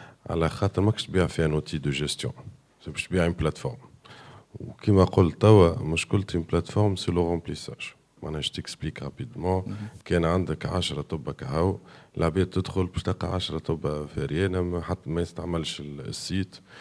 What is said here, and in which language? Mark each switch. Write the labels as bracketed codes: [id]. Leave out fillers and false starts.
[ar] على خاطر ماكش تبيع فيها [fr] un outil de gestion. [ar] باش تبيع [fr] une plateforme. [ar] وكما قلت توا مشكلتي [fr] une plateforme c'est le remplissage. je t'explique rapidement. [ar] كان عندك 10 طب كهو العباد تدخل باش تلقى 10 طب فاريانه حتى ما يستعملش السيت.